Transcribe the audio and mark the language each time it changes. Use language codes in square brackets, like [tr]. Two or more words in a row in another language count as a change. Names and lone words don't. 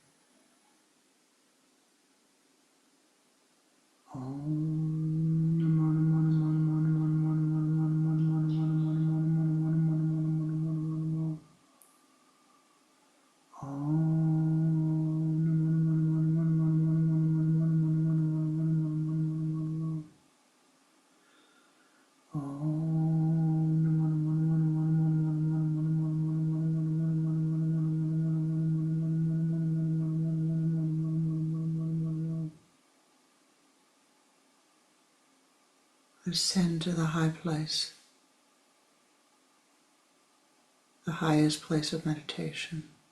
[sa] Om Namo Namo Namo Namo Namo Namo Namo Namo Namo Namo Namo Namo Namo Namo. Om Namo Namo Namo Namo Namo Namo Namo Namo Namo. Om Namo Namo Namo [en] ascend to the high place, the highest place of meditation.